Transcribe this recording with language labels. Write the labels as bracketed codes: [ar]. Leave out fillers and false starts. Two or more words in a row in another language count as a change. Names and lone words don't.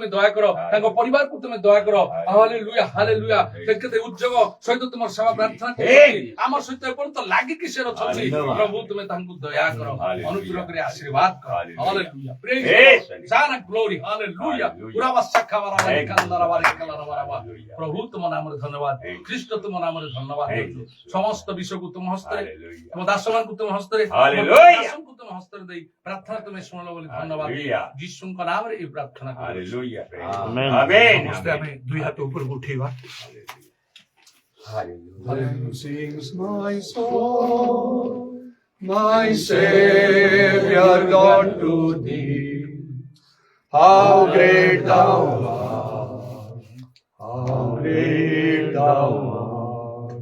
[or] ଦୟା କର ତାଙ୍କ ପରିବାରକୁ ତୁମେ ଦୟା କର ହାଲେଲୁୟା ହାଲେଲୁୟା କେତେ ଉଦ୍ଯୋଗ ସହିତ ତୁମର ସେବା ପ୍ରାର୍ଥନା କରୁଛି ଆମର ସହିତ ଏପର୍ଯ୍ୟନ୍ତ ଲାଗିକି ସେ ଅଛନ୍ତି ପ୍ରଭୁ ତୁମେ ତାଙ୍କୁ ଦୟା କର ଅନୁଗ୍ରହ କରି ଆଶୀର୍ବାଦ କର ହାଲେଲୁୟା ପ୍ରେଜ୍ ଜାନା ଗ୍ଲୋରି ହାଲେଲୁୟା ପୁରାବା ଶାଖା ବାରାବାରୀ କାନ୍ଦାରାବାରୀ କାଲାରବାରବା ପ୍ରଭୁ ତୁମ ନାମରେ ଧନ୍ୟବାଦ ଖ୍ରୀଷ୍ଟ ତୁମ ନାମରେ ଧନ୍ୟବାଦ ସମସ୍ତ ବିଷୟକୁ ତୁମ ହସ୍ତରେ ତୁମ ଦାସମାନଙ୍କୁ ତୁମ ହସ୍ତରେ ଦାସଙ୍କୁ ତୁମ ହସ୍ତରେ ଦେଇ ପ୍ରାର୍ଥନା ତୁମେ ଶୁଣିଲ ବୋଲି ଧନ୍ୟବାଦ ଯୀଶୁଙ୍କ ନାମରେ [bn] এই প্রার্থনা [en] Hallelujah. [bn] আমেন [en] Amen. [bn] আমি দুই হাত উপরে উঠাইবা [en] Hallelujah. Sings my soul, my Savior God to thee. How great thou art, how great thou art.